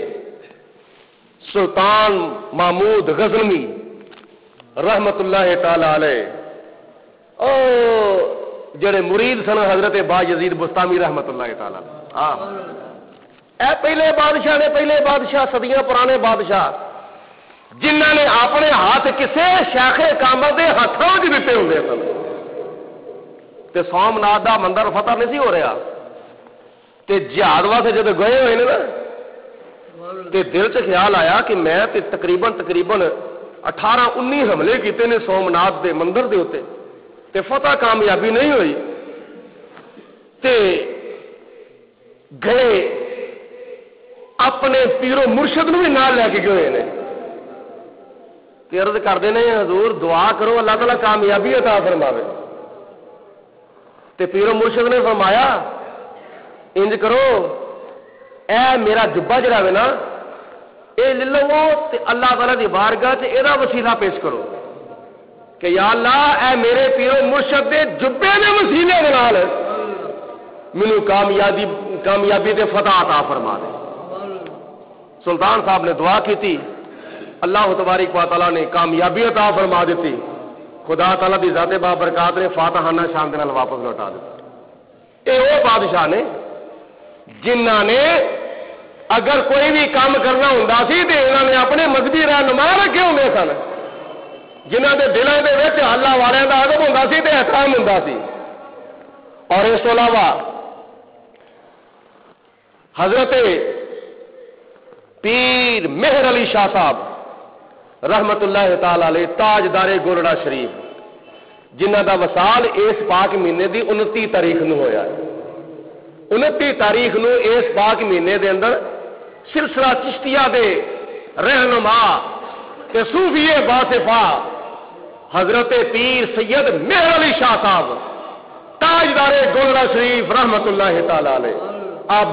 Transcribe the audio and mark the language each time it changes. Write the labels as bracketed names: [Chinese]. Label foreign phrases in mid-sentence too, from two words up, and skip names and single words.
[Punjabi] سلطان محمود غزنوی رحمت اللہ تعالی علیہ او جڑے مرید سن حضرت با یزید بستامی رحمت اللہ تعالی ہاں اے پہلے بادشاہ نے پہلے بادشاہ صدیاں پرانے بادشاہ جنہاں نے اپنے ہاتھ کسے شیخ کامل دے ہاتھوں وچ دتے ہوندے سن تے سومناتھ دا مندر فتح نہیں سی ہو رہا تے جہاد واسطے جدوں گئے ہوئے نے نا تے دل چ خیال آیا کہ میں تے تقریباً 18-19 حملے کیتے نے سومناتھ دے مندر دے اوتے تے فتح کامیابی نہیں ہوئی تے گئے اپنے پیر و مرشد نو بھی نال لے کے گئے نے تے عرض کردے نے حضور دعا کرو اللہ تعالیٰ کامیابی عطا فرماوے تے پیر و مرشد نے فرمایا انج کرو اے میرا جبا جڑا وے نا اے لے لو تے اللہ تعالیٰ دی بارگاہ تے اے دا وسیلہ پیش کرو کہ یا اللہ اے میرے پیر و مرشد دے جبے دے وسیلے دے نال مینوں کامیابی تے فتح عطا فرما دے سلطان صاحب [Urdu] نے دعا کی تھی [Punjabi] اللہ تبارک و تعالیٰ نے کامیابی عطا فرما دیتی خدا تعالیٰ دی ذات بابرکات نے فاتحانہ شان دے نال واپس لوٹا دیا اے وہ بادشاہ نے جنہاں نے اگر کوئی بھی کام کرنا ہوندا سی تے انہاں نے اپنے مذہبی رہنما رکھے ہوندے سن جنہاں دے دلاں دے وچ اللہ والے دا ادب ہوندا سی تے احترام ہوندا سی اور اس تو علاوہ حضرت پیر مہر علی شاہ صاحب رحمت اللہ تعالی علیہ تاجدار گولڑا شریف جنہاں دا وصال اس پاک مہینے دی 29 تاریخ نو ہویا ہے 29 تاریخ نو اس پاک مہینے دے اندر سلسلہ چشتیہ دے رہنما تے صوفی باصفہ حضرت پیر سید مہر علی شاہ صاحب تاجدار گولڑا شریف رحمت اللہ تعالی علیہ آپ